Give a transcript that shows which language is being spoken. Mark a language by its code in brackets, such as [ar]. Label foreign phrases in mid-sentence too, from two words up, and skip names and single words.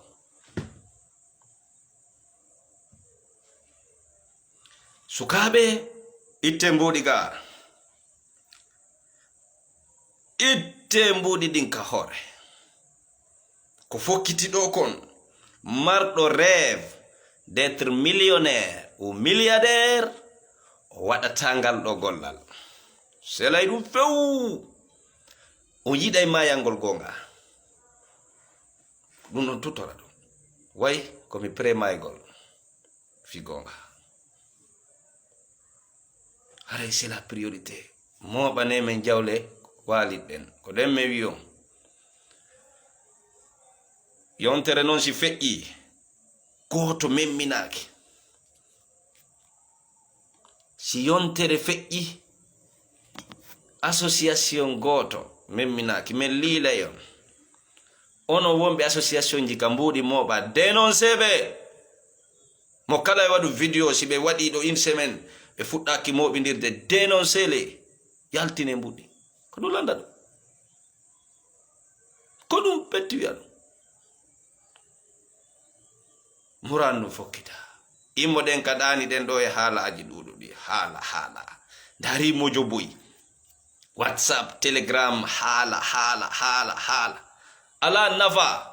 [ff] sukaɓe itte mbuɗi ga itte mbuɗi ɗin ka hoore ko fokkiti ɗo kon marɗo [fr] rêve d'être millionnaire ou milliardaire [ff] o waɗata ngal ɗo gollal selay ɗum few o yiɗay mayalngol gonga ɗum ɗon tutora ɗum way komi premaygol fi gonga haray [fr] c'est la priorité [ff] moɓane men jawle waliɗen ko ɗen me wiyo yontere noon si feƴƴi goto memminaki si yontere feƴƴi association goto memminaki men liilayon ono wonɓe association ji ka mbuɗi moɓa dénonceɓe mo kala e waɗu vidéo si ɓe waɗi ɗo [fr] une semaine [ff] ɓe fuɗɗaki moɓidirde dénoncele yaltine mbuɗi ko ɗum landa ɗum ko ɗum petti wiya ɗum murandu fokkita immo ɗen ka ɗani ɗen ɗo e haalaji ɗuɗuɗi haala dari mojo boyi WhatsApp Telegram haala ala nafa